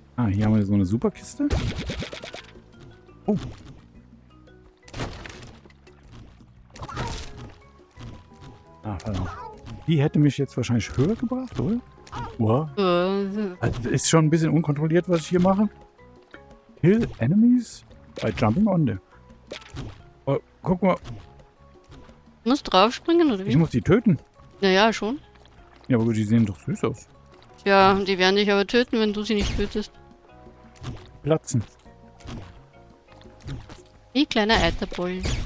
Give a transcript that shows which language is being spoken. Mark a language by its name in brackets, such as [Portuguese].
[German] Hier haben wir so eine Superkiste. Oh. Verdammt. Die hätte mich jetzt wahrscheinlich höher gebracht, oder? Wow. Also ist schon ein bisschen unkontrolliert, was ich hier mache. [English] Kill enemies by jumping on them. [German] Oh, guck mal, Muss draufspringen, oder ich wie? muss die töten. Ja, schon. Ja, aber die sehen doch süß aus. Ja, die werden dich aber töten, wenn du sie nicht tötest. Platzen. Wie kleiner Eiterbollen.